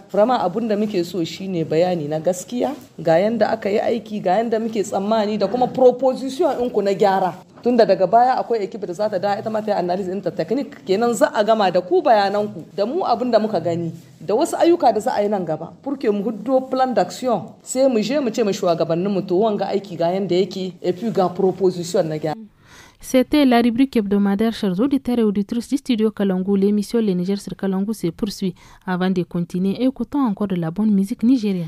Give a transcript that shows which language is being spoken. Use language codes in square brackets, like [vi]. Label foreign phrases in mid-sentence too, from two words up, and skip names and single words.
[ha] Vraiment abun da muke so shine bayani na gaskiya ga yanda aka yi aiki ga yanda muke tsammani da kuma proposition ɗinku na gyara. Tunda daga baya akwai ekipa da za ta da ita ma ta yi analysis ɗinta technique kenan za a gama da ku bayananku da mu abin da muka gani da wasu ayyuka da za a yi nan gaba purke mu huddo [fr] plan d'action [ha] sai mu je mu ce mu shugabannin mu to wanga aiki ga yanda yake [fr] et puis [ha] ga proposition na gyara. [fr] C'était la rubrique hebdomadaire, chers auditeurs et auditrices du studio Kalangu. L'émission Le Niger sur Kalangu se poursuit. Avant de continuer, écoutons encore de la bonne musique nigérienne.